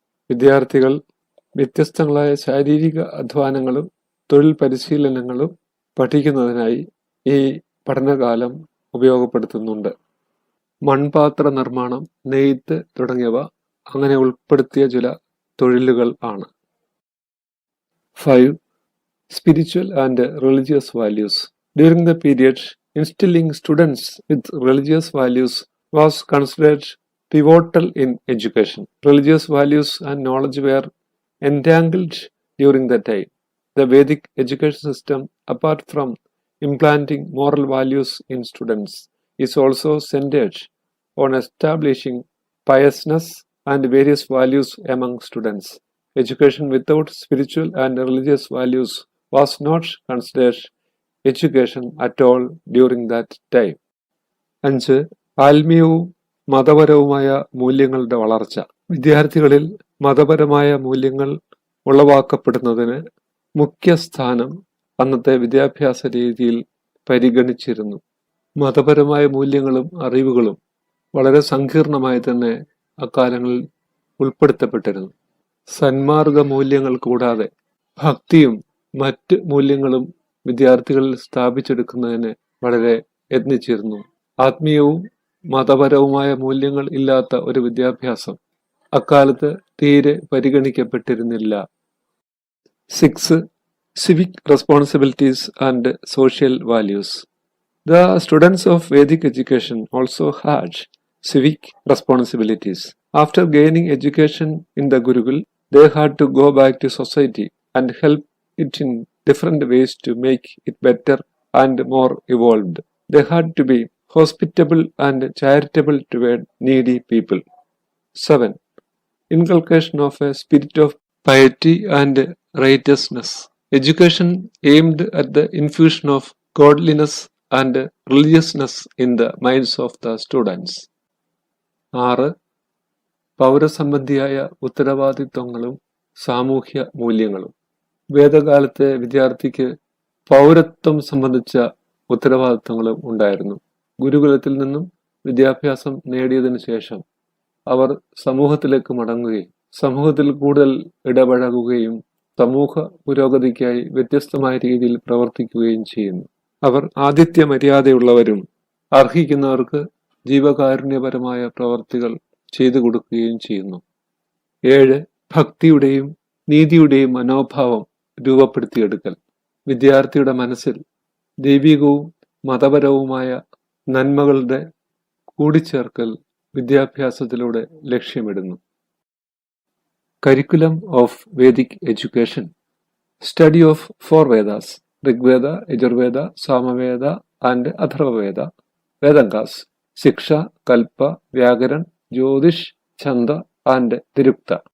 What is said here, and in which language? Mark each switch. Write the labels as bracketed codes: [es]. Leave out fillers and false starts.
[ml] വിദ്യാർത്ഥികൾ വ്യത്യസ്തങ്ങളായ ശാരീരിക അധ്വാനങ്ങളും തൊഴിൽ പരിശീലനങ്ങളും പഠിക്കുന്നതിനായി ഈ പഠനകാലം ഉപയോഗപ്പെടുത്തുന്നുണ്ട്. മൺപാത്ര നിർമ്മാണം, നെയ്ത്ത് തുടങ്ങിയവ അങ്ങനെ ഉൾപ്പെടുത്തിയ ചില തൊഴിലുകൾ ആണ്. [en] 5. Spiritual and religious values. During the period, instilling students with religious values was considered pivotal in education. Religious values and knowledge were entangled during that time. The Vedic education system, apart from implanting moral values in students, is also centered on establishing piousness and various values among students. Education without spiritual and religious values was not considered education at all during that time. [ml] 5. ആത്മീയവും മതപരവുമായ മൂല്യങ്ങളുടെ വളർച്ച. വിദ്യാർത്ഥികളിൽ മതപരമായ മൂല്യങ്ങൾ ഉളവാക്കപ്പെടുന്നതിന് മുഖ്യ സ്ഥാനം അന്നത്തെ വിദ്യാഭ്യാസ രീതിയിൽ പരിഗണിച്ചിരുന്നു. മതപരമായ മൂല്യങ്ങളും അറിവുകളും വളരെ സങ്കീർണമായി തന്നെ അക്കാലങ്ങളിൽ ഉൾപ്പെടുത്തപ്പെട്ടിരുന്നു. സന്മാർഗ മൂല്യങ്ങൾ കൂടാതെ ഭക്തിയും മറ്റ് മൂല്യങ്ങളും വിദ്യാർത്ഥികളിൽ സ്ഥാപിച്ചെടുക്കുന്നതിന് വളരെ യത്നിച്ചിരുന്നു. ആത്മീയവും മതപരവുമായ മൂല്യങ്ങൾ ഇല്ലാത്ത ഒരു വിദ്യാഭ്യാസം അക്കാലത്ത് തീരെ പരിഗണിക്കപ്പെട്ടിരുന്നില്ല. [en] 6. Civic responsibilities and social values. The students of Vedic education also had civic responsibilities. After gaining education in the Gurukul, they had to go back to society and help it in different ways to make it better and more evolved. They had to be hospitable and charitable toward needy people. 7. Inculcation of a spirit of piety and righteousness. Education aimed at the infusion of godliness and religiousness in the minds of the students. [ml] 6. പൗരസംബന്ധിയായ ഉത്തരവാദിത്വങ്ങളും സാമൂഹ്യ മൂല്യങ്ങളും. വേദകാലത്തെ വിദ്യാർത്ഥിക്ക് പൗരത്വം സംബന്ധിച്ച ഉത്തരവാദിത്വങ്ങളും ഉണ്ടായിരുന്നു. ഗുരുകുലത്തിൽ നിന്നും വിദ്യാഭ്യാസം നേടിയതിനു ശേഷം അവർ സമൂഹത്തിലേക്ക് മടങ്ങുകയും സമൂഹത്തിൽ കൂടുതൽ ഇടപഴകുകയും സമൂഹ പുരോഗതിക്കായി വ്യത്യസ്തമായ രീതിയിൽ പ്രവർത്തിക്കുകയും ചെയ്യുന്നു. അവർ ആതിഥ്യ മര്യാദയുള്ളവരും അർഹിക്കുന്നവർക്ക് ജീവകാരുണ്യപരമായ പ്രവർത്തികൾ ചെയ്തു കൊടുക്കുകയും ചെയ്യുന്നു. 7. ഭക്തിയുടെയും നീതിയുടെയും മനോഭാവം രൂപപ്പെടുത്തിയെടുക്കൽ. വിദ്യാർത്ഥിയുടെ മനസ്സിൽ ദൈവികവും മതപരവുമായ നന്മകളുടെ കൂടിച്ചേർക്കൽ വിദ്യാഭ്യാസത്തിലൂടെ ലക്ഷ്യമിടുന്നു. [en] Curriculum of Vedic education. Study of 4 Vedas, Rigveda, Yajurveda, Samaveda and Atharvaveda, Vedangas, Siksha, Kalpa, Vyagaran, Jyotish, Chanda and Tirukta.